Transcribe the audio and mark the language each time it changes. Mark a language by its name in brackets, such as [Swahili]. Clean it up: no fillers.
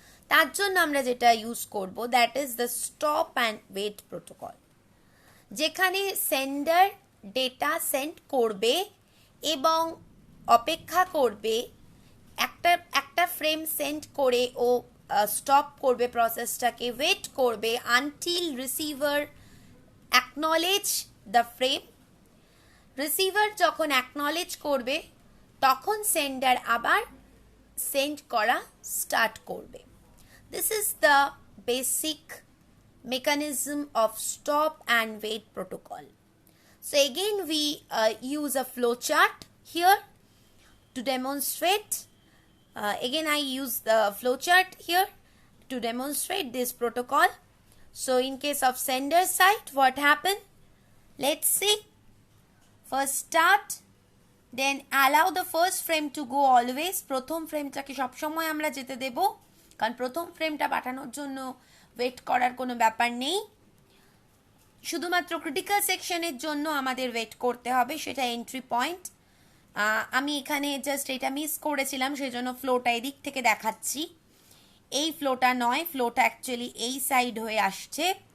[Bangla] তার জন্য আমরা যেটা ইউজ করব, [English] that is the stop and wait protocol, [Bangla] যেখানে সেন্ডার ডেটা সেন্ড করবে এবং অপেক্ষা করবে, একটা ফ্রেম সেন্ড করে ও স্টপ করবে, প্রসেসটাকে ওয়েট করবে [English] Until receiver acknowledge the frame. [Bangla] Receiver যখন অ্যাকনলেজ করবে তখন সেন্ডার আবার সেন্ড করা স্টার্ট করবে। [English] This is the basic mechanism of stop and wait protocol. So again we use a flowchart here to demonstrate. Again I use the flowchart here to demonstrate this protocol. So in case of sender side, what happened? Let's see. First start, then allow the first frame to go always. [Bangla] প্রথম ফ্রেমটাকে সবসময় আমরা যেতে দেব, কারণ প্রথম ফ্রেমটা পাঠানোর জন্য wait করার কোনো ব্যাপার নেই, শুধুমাত্র ক্রিটিক্যাল সেকশনের জন্য আমাদের ওয়েট করতে হবে, সেটা এন্ট্রি পয়েন্ট। আমি এখানে জাস্ট এটা মিস করেছিলাম, সেই জন্য ফ্লোটা এদিক থেকে দেখাচ্ছি, এই ফ্লোটা নয়, ফ্লোটা অ্যাকচুয়ালি এই সাইড হয়ে আসছে।